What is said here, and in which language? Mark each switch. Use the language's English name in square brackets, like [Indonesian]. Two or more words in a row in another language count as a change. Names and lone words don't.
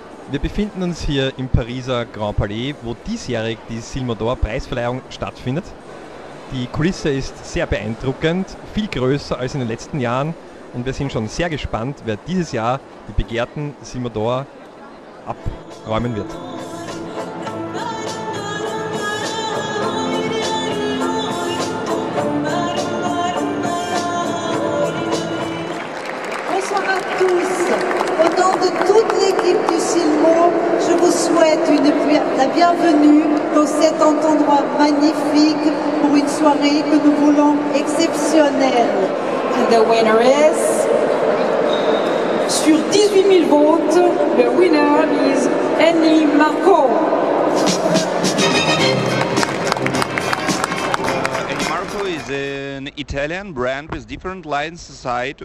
[German] Wir befinden uns hier im Pariser Grand Palais, wo diesjährig die SILMO Preisverleihung stattfindet. Die Kulisse ist sehr beeindruckend, viel größer als in den letzten Jahren und wir sind schon sehr gespannt, wer dieses Jahr die begehrten SILMO abräumen wird. [French] Bonsoir à tous. Au nom de toute l'équipe du SILMO, je vous souhaite la bienvenue dans cet endroit magnifique pour une soirée que nous voulons exceptionnelle. [English] And the winner is, [French] sur 18 000 votes, [English] the winner is Annie Marco. Marco is an Italian brand with different lines inside.